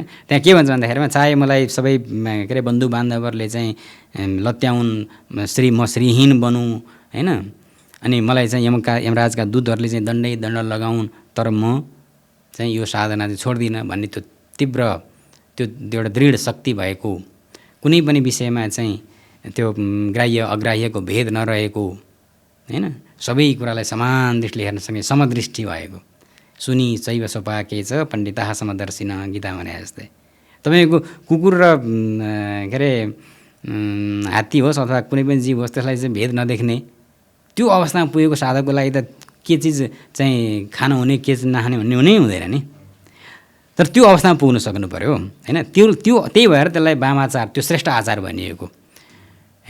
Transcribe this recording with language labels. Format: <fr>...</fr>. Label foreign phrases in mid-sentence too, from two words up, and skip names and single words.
<ne>त्यहाँ के भन्छ भन्दाखेरिमा चाहे मलाई सबै के अरे बन्धु बान्धवहरूले चाहिँ लत्याउन्, म श्रीहीन बनौँ हैन, अनि मलाई चाहिँ यमराजका दूतहरूले चाहिँ दण्ड लगाउन्, तर म चाहिँ यो साधना चाहिँ छोड्दिनँ भन्ने त्यो तीव्र त्यो एउटा दृढ शक्ति भएको, कुनै पनि विषयमा चाहिँ त्यो ग्राह्य अग्राह्यको भेद नरहेको हैन, सबै कुरालाई समान दृष्टिले हेर्नसँगै समदृष्टि भएको।</ne> <sa>सुनि चैव सोपाके च पण्डिताः समदर्शिनः</sa> <ne>गीता भने जस्तै। तपाईँको कुकुर र के अरे हात्ती होस् अथवा कुनै पनि जीव होस् त्यसलाई चाहिँ भेद नदेख्ने त्यो अवस्थामा पुगेको साधकको लागि त के चिज चाहिँ खान हुने के चिज नखाने भन्ने हुनै हुँदैन नि। तर त्यो अवस्थामा पुग्न सक्नु पऱ्यो हैन। त्यही भएर त्यसलाई वामाचार, त्यो श्रेष्ठ आचार भनिएको है।</ne>